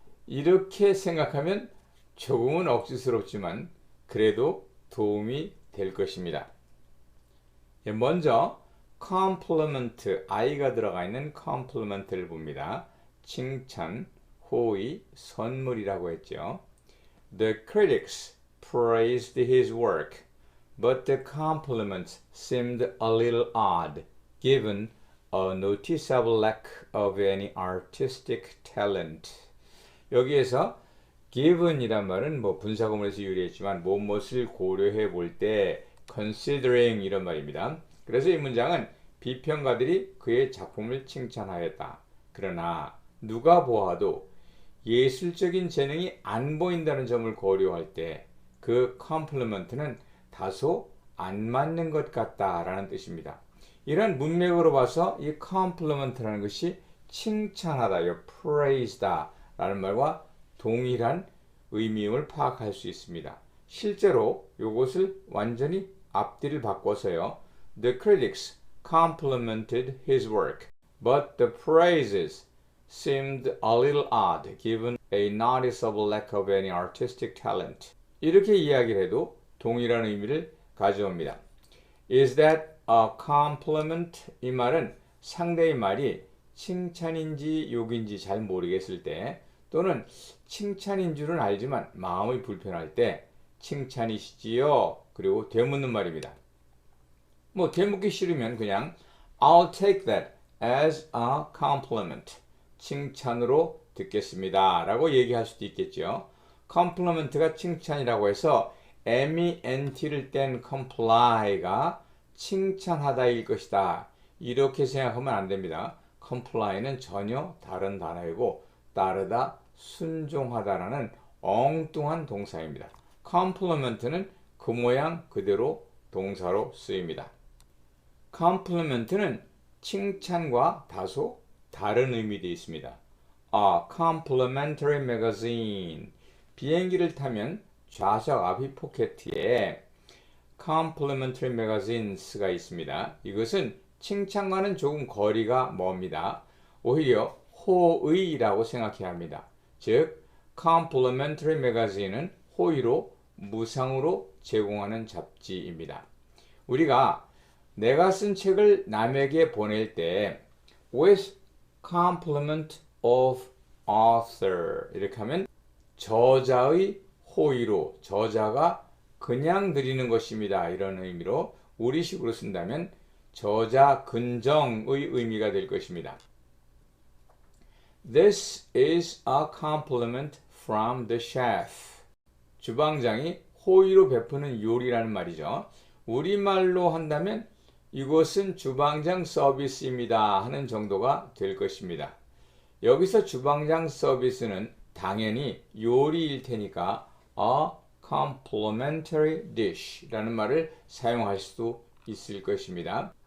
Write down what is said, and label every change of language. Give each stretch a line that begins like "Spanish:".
Korean: 이렇게 생각하면 조금은 억지스럽지만 그래도 도움이 될 것입니다. 먼저 compliment, I가 들어가 있는 compliment를 봅니다. 칭찬, 호의, 선물이라고 했죠.
English: The critics praised his work, but the compliments seemed a little odd, given a noticeable lack of any artistic talent.
Korean: 여기에서 given이란 말은 분사구문에서 유래했지만 무엇을 고려해 볼 때 considering 이런 말입니다. 그래서 이 문장은 비평가들이 그의 작품을 칭찬하였다. 그러나 누가 보아도 예술적인 재능이 안 보인다는 점을 고려할 때 그 compliment는 다소 안 맞는 것 같다라는 뜻입니다. 이런 문맥으로 봐서 이 compliment라는 것이 칭찬하다, praise다 라는 말과 동일한 의미임을 파악할 수 있습니다. 실제로 이것을 완전히 앞뒤를 바꿔서요.
English: The critics complimented his work, but the praises seemed a little odd given a noticeable lack of any artistic talent.
Korean: 이렇게 이야기를 해도 동일한 의미를 가져옵니다.
English: Is that a compliment?
Korean: 이 말은 상대의 말이 칭찬인지 욕인지 잘 모르겠을 때 또는 칭찬인 줄은 알지만 마음이 불편할 때 칭찬이시지요? 그리고 되묻는 말입니다. 되묻기 싫으면 그냥
English: I'll take that as a compliment.
Korean: 칭찬으로 듣겠습니다. 라고 얘기할 수도 있겠죠. compliment가 칭찬이라고 해서 MENT를 뗀 comply가 칭찬하다일 것이다. 이렇게 생각하면 안 됩니다. comply는 전혀 다른 단어이고 따르다, 순종하다라는 엉뚱한 동사입니다. compliment는 그 모양 그대로 동사로 쓰입니다. compliment는 칭찬과 다소 다른 의미도 있습니다.
English: A complimentary magazine.
Korean: 비행기를 타면 좌석 앞이 포켓에 complimentary magazines가 있습니다. 이것은 칭찬과는 조금 거리가 멉니다. 오히려 호의라고 생각해야 합니다. 즉, complimentary magazine은 호의로 무상으로 제공하는 잡지입니다. 우리가 내가 쓴 책을 남에게 보낼 때
English: with compliment of author
Korean: 이렇게 하면 저자의 호의로 저자가 그냥 드리는 것입니다. 이런 의미로 우리식으로 쓴다면 저자 근정의 의미가 될 것입니다.
English: This is a compliment from the chef.
Korean: 주방장이 호의로 베푸는 요리라는 말이죠. 우리말로 한다면 이것은 주방장 서비스입니다 하는 정도가 될 것입니다. 여기서 주방장 서비스는 당연히 요리일 테니까
English: a complimentary dish
Korean: 라는 말을 사용할 수도 있을 것입니다.